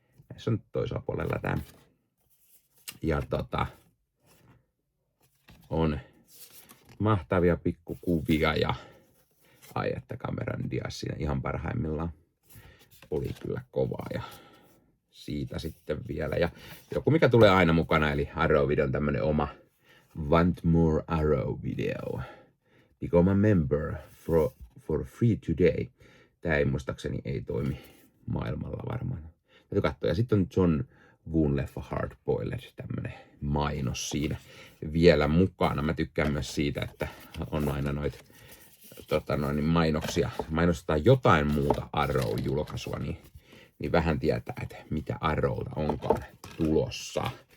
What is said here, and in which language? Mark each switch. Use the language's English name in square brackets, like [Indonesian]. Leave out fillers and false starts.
[Finnish] Näissä on toisella puolella tää. Ja on mahtavia pikkukuvia ja ai että Cameron Diaz siinä ihan parhaimmillaan oli kyllä kovaa ja siitä sitten vielä. Ja joku mikä tulee aina mukana eli Arrow-videon tämmönen oma Want More Arrow-video. [English] Become a member for free today. [Finnish] Tää ei muistaakseni ei toimi maailmalla varmaan. Täytyy katsoa. Ja sitten on John Woon leffa Hard Boiled, tämmönen mainos siinä vielä mukana. Mä tykkään myös siitä, että on aina noita mainoksia. Mainostetaan jotain muuta Arrow-julkaisua, niin vähän tietää, että mitä Arrowta onkaan tulossa.